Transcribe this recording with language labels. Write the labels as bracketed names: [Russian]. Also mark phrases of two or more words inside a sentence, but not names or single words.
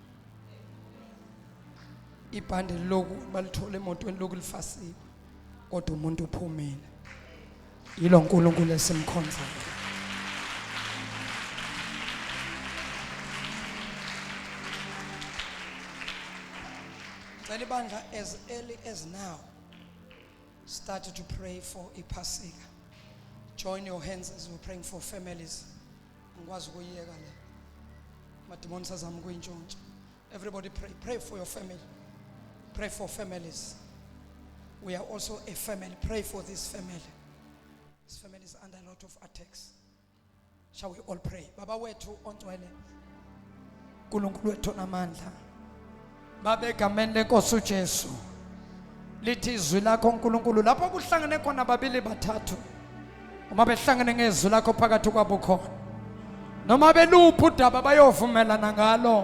[Zulu] Ibhande loku balithola emotweni loku lifasiwe. Kodwa umuntu uphumile. Yilo uNkulunkulu esimkhonzayo. Bandla, [English] as early as now, start to pray for Ipasika. Join your hands as we're praying for families. Everybody pray. Pray for your family. Pray for families. We are also a family. Pray for this family. This family is under a lot of attacks. Shall we all pray? [Zulu] Baba wetu ontwele. Nkulunkulu wethu namandla. Baba egameni lenkosi uJesu. Lithi izwi lakho uNkulunkulu lapho kuhlangene khona babili bathathu. Uma behlangene ngezwi lakho phakathi kwabo khona. Noma beluphi udaba bayovumelana ngalo.